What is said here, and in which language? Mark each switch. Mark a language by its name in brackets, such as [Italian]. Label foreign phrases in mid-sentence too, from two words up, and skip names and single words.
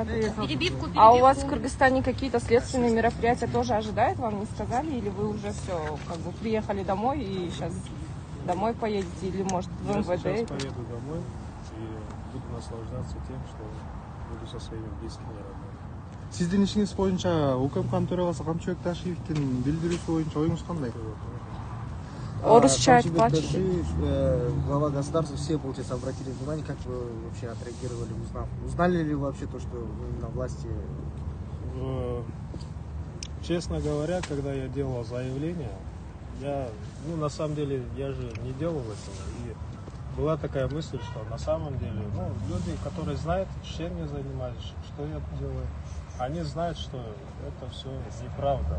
[Russian] Перебивку, А у вас в Кыргызстане какие-то следственные мероприятия тоже ожидают? Вам не сказали? Или вы уже все, как бы приехали домой и сейчас домой поедете? Или может в Я МВД? сейчас поеду домой и буду наслаждаться тем, что буду со своими близкими и родными. [Kyrgyz] Сиздин ишиңиз боюнча УКМКнын төрагасы Камчыбек Ташиевдин билдирүүсү боюнча оюңуз кандай? Орусча Камчыбек айтпачы. Ташиев, [Russian] глава государства, все, получается, обратили внимание, как вы вообще отреагировали, узнав? Узнали ли вы вообще то, что именно власти... Честно говоря, когда я делал заявление, на самом деле, я же не делал этого. И была такая мысль, что на самом деле, люди, которые знают, чем я занимаюсь, что я делаю, они знают, что это все неправда.